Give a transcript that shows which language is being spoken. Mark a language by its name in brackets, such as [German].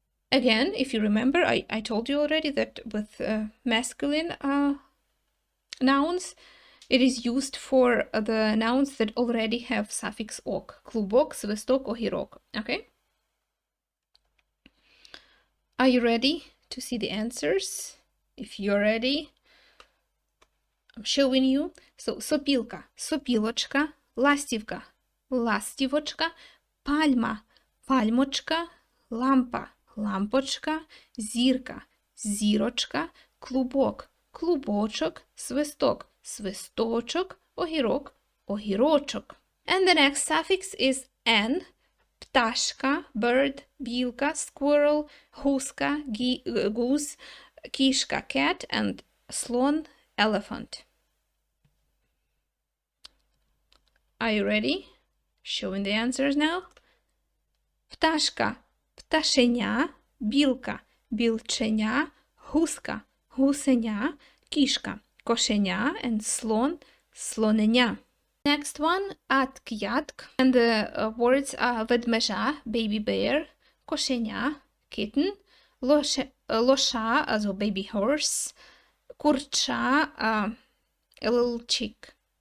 [English] Again, if you remember, I told you already that with masculine nouns, it is used for the nouns that already have suffix ok. [Ukrainian] Klubok, svestok, ohirok. [English] Okay? Are you ready to see the answers? If you're ready, I'm showing you. [Ukrainian] So, sopilka, sopilочка, ластівка, ластівочка, пальма, пальмочка, лампа, лампочка, зірка, зірочка, клубок, клубочок, свисток, свисточок, огірок, огірочок. [English] And the next suffix is n. Пташка, bird, білка, squirrel, гуска, goose, кішка, cat, and слон, elephant. Are you ready? Showing the answers now. [Ukrainian] Пташка, пташеня, білка, білченя, гуска, гусеня, кішка, кошеня, and слон, слоненя. [English] Next one, аткятк, and the words are ведмежа, baby bear, кошеня, kitten, лоша, also baby horse, курча, a little chick.